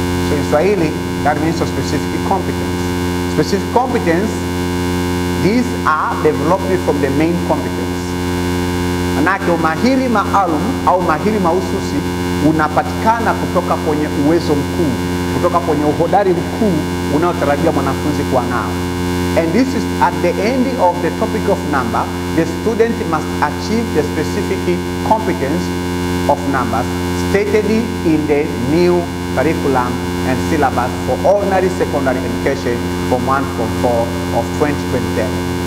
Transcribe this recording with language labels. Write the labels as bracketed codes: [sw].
[en] So in Swahili that means a specific competence. Specific competence, these are developed from the main competence. [sw] Manake umahiri maalum au umahiri mahususi unapatikana kutoka kwenye uwezo mkuu, kutoka kwenye uhodari mkuu unaotarajia mwanafunzi kuwa nao. [en] And this is at the end of the topic of number, the student must achieve the specific competence of numbers stated in the new curriculum and syllabus for ordinary secondary education from 1 to 4 of 2027.